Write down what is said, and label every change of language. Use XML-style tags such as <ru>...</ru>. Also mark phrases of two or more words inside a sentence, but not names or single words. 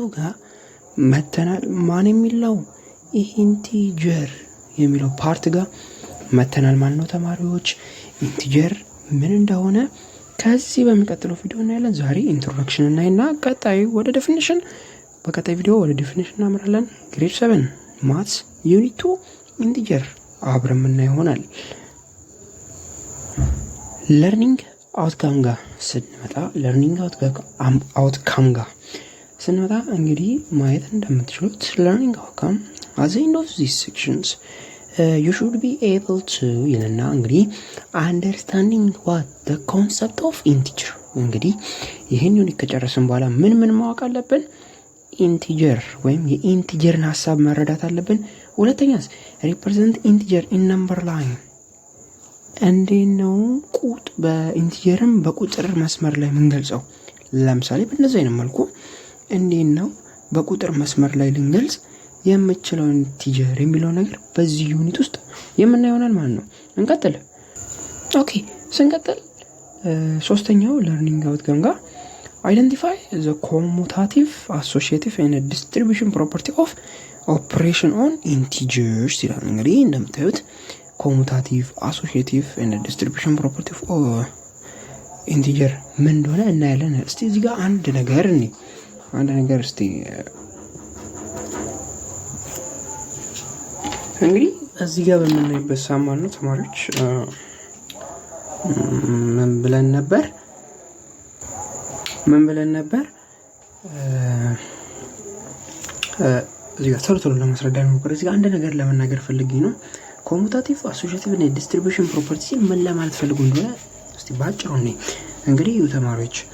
<am>ጋር መተናል። ማን የሚለው ኢንቲጀር የሚለው ፓርት ጋር መተናል ማለት ነው። ተማሪዎች ኢንቲጀር ምን እንደሆነ ከዚህ በሚቀጥለው ቪዲዮ እናያለን። ዛሬ ኢንትሮዳክሽን እናይና ቀጣዩ ወደ ዴፊኒሽን በቀጣይ ቪዲዮ ወደ ዴፊኒሽን እናመራለን።</am> <en>Grade 7 Maths Unit 2</en> <am>ኢንቲጀር አብረን የምናየው ይሆናል።</am> <en>learning outcome</en> <am>ጋር ስንመጣ እንግዲህ ማየት እንደምትችሉት</am> <en>learning outcome at the end of these sections you should be able to</en> <am>ይልና እንግዲህ</am> <en>understanding what the concept of integer</en> <am>እንግዲህ ይህን ዩኒት ከጨረስን በኋላ ምን ማወቅ አለብን? ኢንቲጀር ወይም የኢንቲጀርን ሐሳብ መረዳት አለብን። ሁለተኛስ</am> <en>represent integer in number line</en> <am>እንዴት ነው በኢንቲጀርም በቁጥር መስመር ላይ የምንገልጸው? ለምሳሌ በእንደዚህ አይነት መልኩ እንዴት ነው በቁጥር መስመር ላይ ልንገልጽ የምችለው ኢንቲጀር የሚለው ነገር በዚህ ዩኒት ውስጥ የምናየው ይሆናል ማለት ነው። እንቀጥል። ኦኬ ስንቀጥል ሶስተኛው</am> <en>learning outcome</en> <am>ጋር</am> <en>identify the commutative associative and distribution property of operation on integers</en> <am>ይላል። እንግዲህ እንደምታዩት</am> <en>commutative associative and distribution property of integer</en> <am>ምን እንደሆነ እናያለን። እስቲ እዚህ ጋር አንድ ነገር እስቲ እንግዲህ እዚህ ጋር በምናይበት ሳማን ነው ተማሪዎች ምን ብለን ነበር እዚህ ጋር ቶሎ ለማስረዳት ነው። እዚህ ጋር አንድ ነገር ለመናገር ፈልጌ ነው።</am> <en>commutative associative</en> <am>እና</am> <en>distribution property</en> <am>ምን ለማለት ፈልጉ እንደሆነ እስቲ ባጭሩ ነው። እንግዲህ ተማሪዎች</am>